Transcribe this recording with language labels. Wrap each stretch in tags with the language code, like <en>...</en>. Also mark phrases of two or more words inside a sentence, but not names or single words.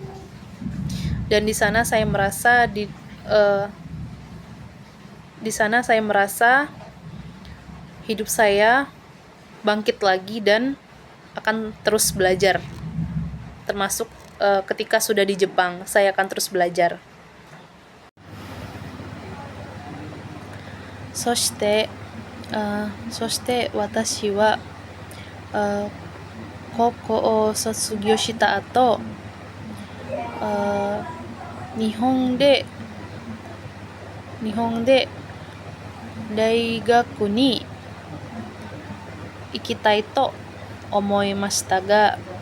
<id>Dan di sana saya merasa hidup saya bangkit lagi dan akan terus belajar. Termasuk ketika sudah di Jepang, saya akan terus belajar.</id> <ja>そして私は高校を卒業した後、日本で大学に行きたいと思いましたが、</ja>